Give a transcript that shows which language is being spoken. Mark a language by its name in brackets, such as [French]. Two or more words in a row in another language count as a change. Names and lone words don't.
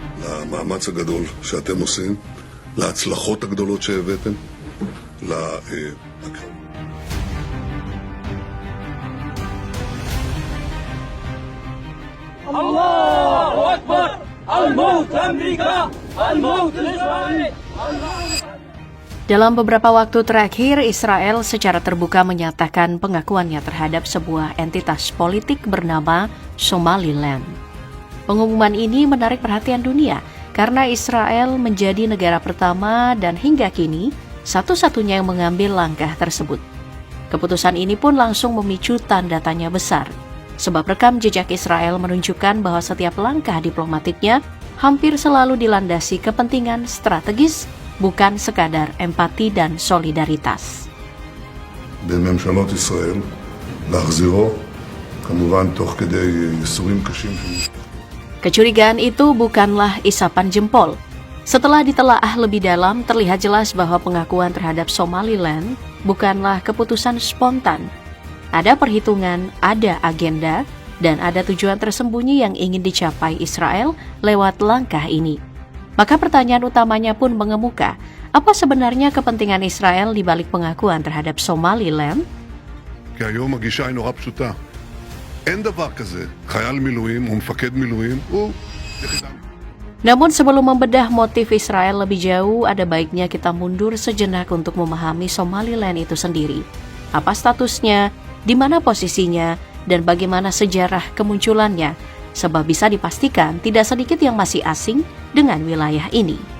[Hebrew] למאמץ הגדול שאתם עושים, להצלחות הגדולות שהבאתם, [Arabic] الله أكبر الموت لأمريكا الموت لإسرائيل. [Indonesian] Dalam beberapa waktu terakhir, Israel secara terbuka menyatakan pengakuannya terhadap sebuah entitas politik bernama Somaliland. Pengumuman ini menarik perhatian dunia karena Israel menjadi negara pertama dan hingga kini satu-satunya yang mengambil langkah tersebut. Keputusan ini pun langsung memicu tanda tanya besar, sebab rekam jejak Israel menunjukkan bahwa setiap langkah diplomatiknya hampir selalu dilandasi kepentingan strategis, bukan sekadar empati dan solidaritas. [Hebrew] בממשלות ישראל, להחזירו, כמובן תוך כדי ייסורים קשים. [Indonesian] Kecurigaan itu bukanlah isapan jempol. Setelah ditelaah lebih dalam, terlihat jelas bahwa pengakuan terhadap Somaliland bukanlah keputusan spontan. Ada perhitungan, ada agenda, dan ada tujuan tersembunyi yang ingin dicapai Israel lewat langkah ini. Maka pertanyaan utamanya pun mengemuka, apa sebenarnya kepentingan Israel di balik pengakuan terhadap Somaliland? [Hebrew] כי היום הגישה היא נורא פשוטה. אין דבר כזה, חייל מילואים ומפקד מילואים הוא יחידה. [Indonesian] Namun sebelum membedah motif Israel lebih jauh, ada baiknya kita mundur sejenak untuk memahami Somaliland itu sendiri. Apa statusnya, di mana posisinya, dan bagaimana sejarah kemunculannya, sebab bisa dipastikan tidak sedikit yang masih asing dengan wilayah ini.